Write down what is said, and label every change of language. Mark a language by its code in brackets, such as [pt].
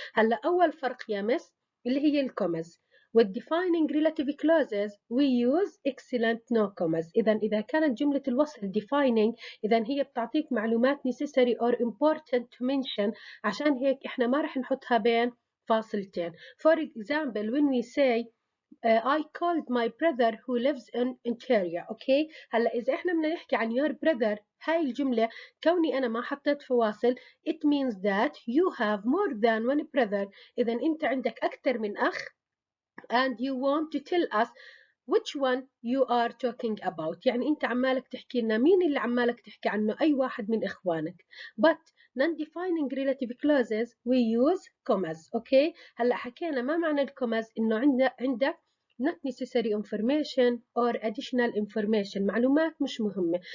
[ar] هلا أول فرق يا مس اللي هي الكومز. [en] with defining relative clauses we use excellent no commas. [ar] إذا كانت جملة الوصل defining إذا هي بتعطيك معلومات [en] necessary or important to mention، [ar] عشان هيك إحنا ما رح نحطها بين فاصلتين. [en] For example, when we say I called my brother who lives in Ontario. [ar] Okay، هلا إذا إحنا بدنا نحكي عن your brother هاي الجملة كوني أنا ما حطيت فواصل [en] it means that you have more than one brother. [ar] إذا أنت عندك أكثر من أخ [en] and you want to tell us which one you are talking about. [ar] يعني أنت عمالك تحكي لنا مين اللي عمالك تحكي عنه، أي واحد من إخوانك. [en] But non-defining relative clauses we use commas. [ar] أوكي، هلا حكينا ما معنى الكوماز، إنه عندك [en] not necessary information or additional information، [ar] معلومات مش مهمة.